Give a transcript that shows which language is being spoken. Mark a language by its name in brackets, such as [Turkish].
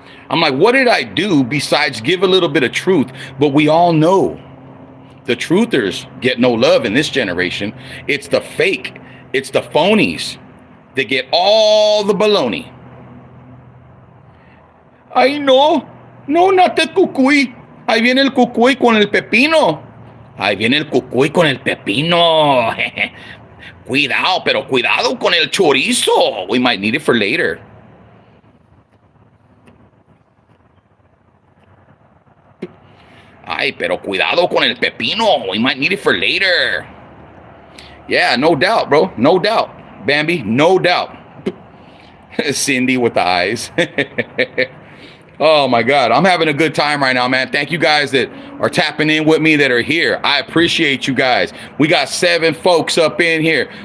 [English] I'm like, what did I do besides give a little bit of truth? But we all know the truthers get no love in this generation. It's the fake. It's the phonies that get all the baloney. Ay, no, not the cucuy. [Spanish] Ahí viene el cucuy con el pepino. Ahí viene el cucuy con el pepino. Cuidado, pero cuidado con el chorizo. [English] We might need it for later. [Spanish] Ay, pero cuidado con el pepino. [English] We might need it for later. Yeah, no doubt, bro. No doubt. Bambi, no doubt. Cindy with the eyes. Oh, my God. I'm having a good time right now, man. Thank you guys that are tapping in with me that are here. I appreciate you guys. We got 7 folks up in here.